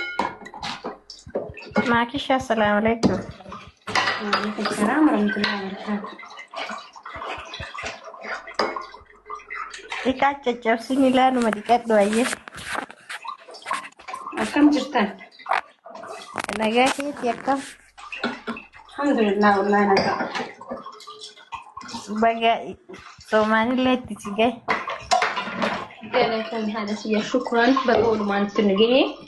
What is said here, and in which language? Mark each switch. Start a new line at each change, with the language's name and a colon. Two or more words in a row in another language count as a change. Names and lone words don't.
Arabic: معك السلام عليكم. وعليكم السلام ورحمة الله وبركاته.
Oromo: Ika caccabsini laanuma dhiqadhu ayye. Akkam jirtan? Nagaa keeti akkam?
Arabic: الحمدلله والله nagaa.
Oromo: Baga Soomaalilee itti si gahe. Galatan haadha siya shukran baga walumaan itti nu gahe.